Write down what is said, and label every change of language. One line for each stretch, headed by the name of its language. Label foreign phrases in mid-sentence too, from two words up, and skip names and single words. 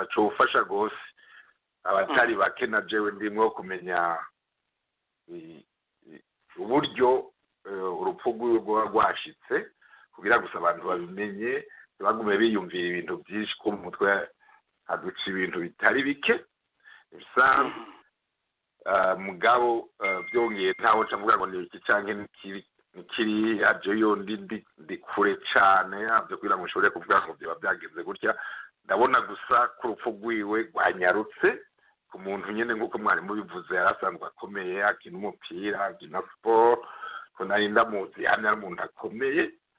Rundi: Cyo ufasha rwose abatari bake na jewe ndimwo kumenya uburyo urupfu rw'uwo rwashitse, kugira gusa abantu babimenye, bagume biyumvira ibintu byinshi ko mu mutwe haduca ibintu bitari bike bisanzwe. Mugabo byongeye ntaho cavuga ngo ni iki canke nikiri aje yondi ndi kure cyane abyo kugira ngo nshobore kuvuga ngo byo byagenze gutya. Ndabona gusa ko urupfu rwiwe rwanyarutse ku muntu nyine nk'uko mwari mubivuze, yarasanzwe akomeye, akina umupira, akina siporo, ko nari ndamuzi hano ari umuntu akomeye.